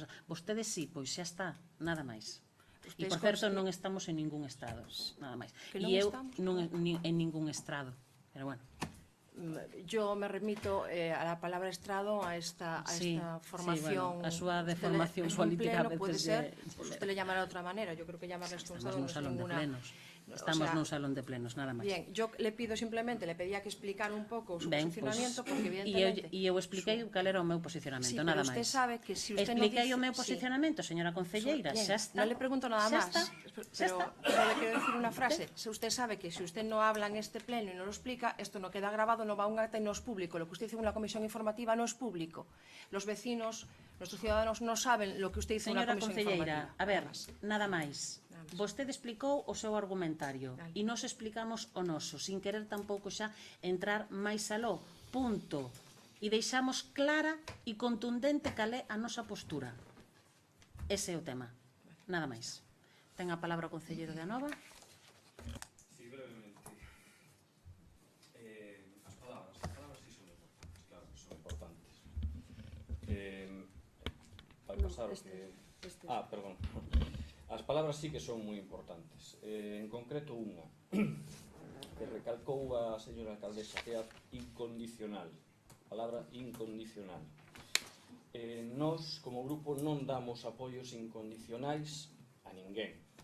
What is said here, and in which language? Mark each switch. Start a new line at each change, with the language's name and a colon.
Galician: Vostedes sí, pois xa está, nada máis. E, por certo, non estamos en ningún estrado, nada máis. E eu non en ningún estrado, pero bueno.
Spanish: Yo me remito a la palabra estrado, a esta formación.
Galician: A súa deformación política a veces
Spanish: puede ser, pues usted le llamará de otra manera. Yo creo que llamarle expulsado no es ninguna.
Galician: Estamos nun salón de plenos, nada máis.
Spanish: Bien, yo le pido simplemente, le pedía que explicara
Galician: un pouco o seu posicionamiento,
Spanish: porque evidentemente...
Galician: E eu expliquei cal era o meu posicionamento, nada máis.
Spanish: Sí, pero usted sabe que si usted no dice...
Galician: Expliquei o meu posicionamento, señora concelleira, xa está.
Spanish: No le pregunto nada más, pero le quiero decir una frase. Si usted sabe que si usted no habla en este pleno y no lo explica, esto no queda grabado, no va a un acta y no es público. Lo que usted hizo en una comisión informativa no es público. Los vecinos, nuestros ciudadanos no saben lo que usted hizo en una comisión informativa.
Galician: Señora concelleira, a ver, nada máis. Vostede explicou o seu argumentario e nós explicamos o noso, sin querer tampouco xa entrar máis aló. Punto. E deixamos clara e contundente cal é a nosa postura. Ese é o tema. Nada máis. Ten a palabra o concelleiro de Anova. Sí, brevemente. As palabras sí son importantes, claro, son importantes. Vai pasar o que... perdón. As palabras sí que son moi importantes. En concreto unha que recalcou a señora alcaldesa, que é a incondicional. A palabra incondicional. Nós, como grupo, non damos apoios incondicionais a ninguén.